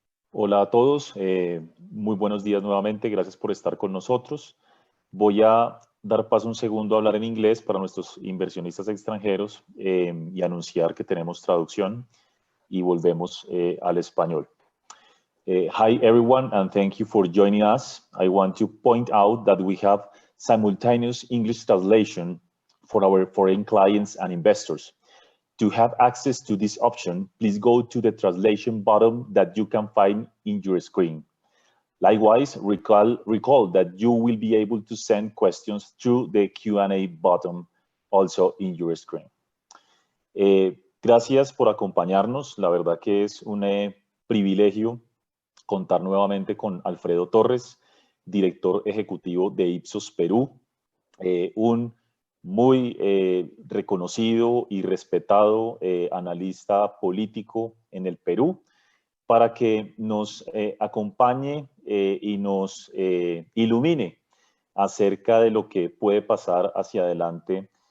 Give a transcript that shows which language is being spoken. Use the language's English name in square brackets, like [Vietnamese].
[Spanish] Hola a todos, muy buenos días nuevamente, gracias por estar con nosotros. Voy a dar paso un segundo a hablar en inglés para nuestros inversionistas extranjeros y anunciar que tenemos traducción y volvemos al español. [English] Hi everyone and thank you for joining us. I want to point out that we have simultaneous English translation for our foreign clients and investors. To have access to this option, please go to the translation button that you can find in your screen. Likewise, recall that you will be able to send questions through the Q&A button also in your screen. [Spanish] Gracias por acompañarnos. La verdad que es un privilegio contar nuevamente con Alfredo Torres, director ejecutivo de Ipsos Perú, un muy reconocido y respetado analista político en el Perú, para que nos acompañe y nos ilumine acerca de lo que puede pasar hacia adelante